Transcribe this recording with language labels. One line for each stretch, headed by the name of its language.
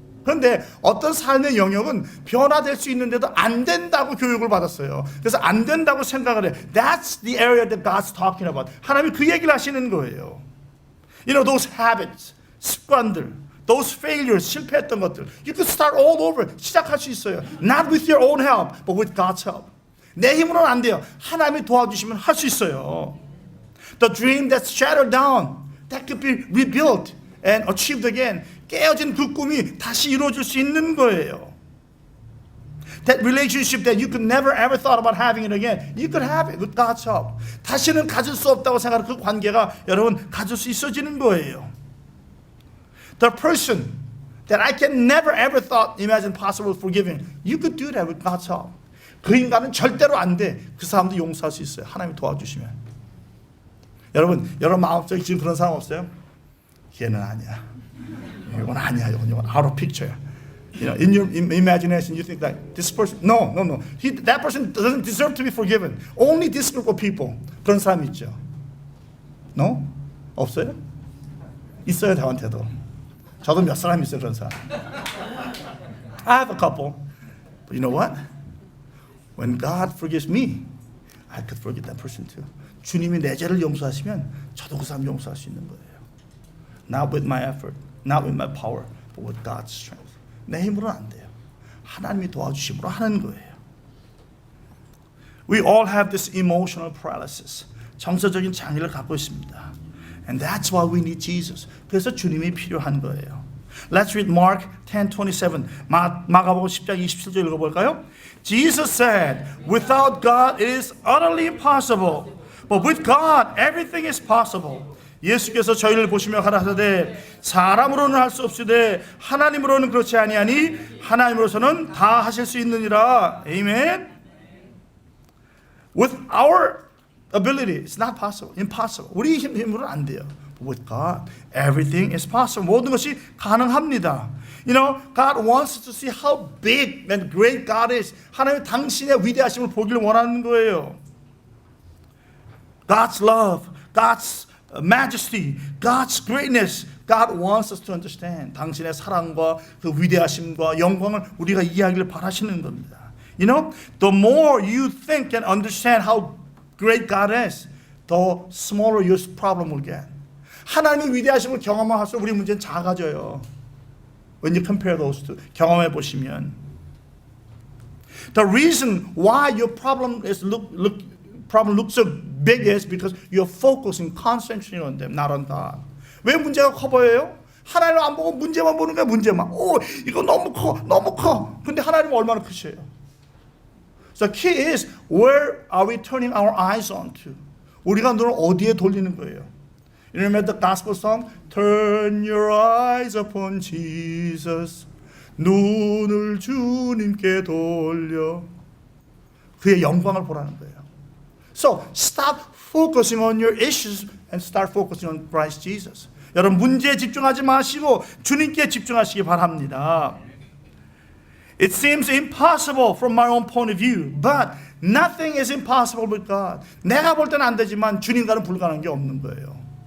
Korean: 그런데 어떤 삶의 영역은 변화될 수 있는데도 안 된다고 교육을 받았어요. 그래서 안 된다고 생각을 해.
English: That's the area that God's talking about.
Korean: 하나님이 그 얘기를 하시는 거예요.
English: You know, those habits,
Korean: 습관들,
English: those failures,
Korean: 실패했던 것들.
English: You could start all over.
Korean: 시작할 수 있어요.
English: Not with your own help, but with God's help.
Korean: 내 힘으로는 안 돼요. 하나님이 도와주시면 할 수 있어요.
English: The dream that's shattered down, that could be rebuilt and achieved again.
Korean: 깨어진 그 꿈이 다시 이루어질 수 있는 거예요.
English: That relationship that you could never ever thought about having it again, you could have it with God's help.
Korean: 다시는 가질 수 없다고 생각하는 그 관계가 여러분 가질 수 있어지는 거예요.
English: The person that I can never ever thought imagine possible forgiving, you could do that with God's help.
Korean: 그 인간은 절대로 안 돼. 그 사람도 용서할 수 있어요. 하나님이 도와주시면. 여러분 마음속에 지금 그런 사람 없어요? 걔는 아니야. 이건 아니야. 이건
English: out of picture야. You know, in your imagination, you think that this person, no. That person doesn't deserve to be forgiven. Only this group of people.
Korean: 그런 사람이 있죠.
English: No?
Korean: 없어요? 있어요, 저한테도. 저도 몇 사람 있어요, 그런 사람.
English: I have a couple. But you know what? When God forgives me, I could forgive that person too.
Korean: 주님이 내 죄를 용서하시면 저도 그 사람 용서할 수 있는 거예요.
English: Not with my effort, not with my power, but with God's strength.
Korean: 내 힘으로는 안 돼요. 하나님이 도와주심으로 하는 거예요.
English: We all have this emotional paralysis.
Korean: 정서적인 장애를 갖고 있습니다.
English: And that's why we need Jesus.
Korean: 그래서 주님이 필요한 거예요.
English: Let's read Mark 10:27.
Korean: 마가복음 10장 27절 읽어볼까요?
English: Jesus said, without God it is utterly impossible. But with God everything is possible.
Korean: 예수께서 저희를 보시며 가라사대 사람으로는 할 수 없으되 하나님으로는 그렇지 아니하니 하나님으로서는 다 하실 수 있느니라.
English: Amen. With our ability, it's not possible, impossible.
Korean: 우리 힘으로는 안 돼요.
English: But with God, everything is possible.
Korean: 모든 것이 가능합니다.
English: You know, God wants us to see how big and great God is.
Korean: 하나님 당신의 위대하심을 보기를 원하는 거예요.
English: God's love, God's majesty, God's greatness, God wants us to understand.
Korean: 당신의 사랑과 그 위대하심과 영광을 우리가 이해하기를 바라시는 겁니다.
English: You know, the more you think and understand how great God is, the smaller your problem will get.
Korean: 하나님의 위대하심을 경험을 할수록 우리 문제는 작아져요.
English: When you compare those two,
Korean: 경험해 보시면.
English: The reason why your problem looks so big is because you're focusing, concentrating on them, not on God.
Korean: 왜 문제가 커 보여요? 하나님을 안 보고 문제만 보는 거야, 문제만. 오, 이거 너무 커. 근데 하나님은 얼마나 크셔요?
English: So the key is, where are we turning our eyes on to?
Korean: 우리가 눈을 어디에 돌리는 거예요?
English: You remember the gospel song? Turn your eyes upon Jesus.
Korean: 눈을 주님께 돌려. 그의 영광을 보라는 거예요.
English: So stop focusing on your issues and start focusing on Christ Jesus.
Korean: 여러분 문제에 집중하지 마시고 주님께 집중하시기 바랍니다.
English: It seems impossible from my own point of view, but nothing is impossible with God.
Korean: 내가 볼 때는 안 되지만 주님과는 불가능한 게 없는 거예요.